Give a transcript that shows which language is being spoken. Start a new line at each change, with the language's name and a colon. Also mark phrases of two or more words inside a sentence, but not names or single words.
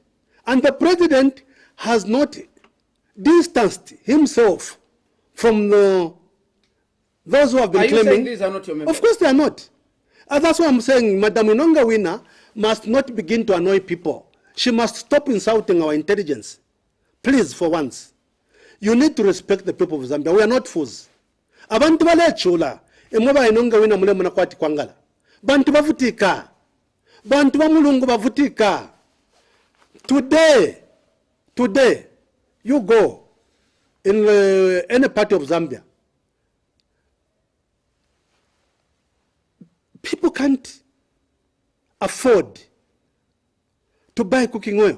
English: And the president has not distanced himself from those who have been claiming. Are you saying claiming. these are not your members? Of course they are not. And that's why I'm saying Madam Inonga Wina must not begin to annoy people. She must stop insulting our intelligence. Please, for once. You need to respect the people of Zambia. We are not fools.
Bemba: Abantu balechula. Emoba Inonga Wina mule muna kwati kwangala.
Nyanja: Bantu bavutika. Bantu bamulungu bavutika.
English: Today, you go in any part of Zambia. People can't afford to buy cooking oil.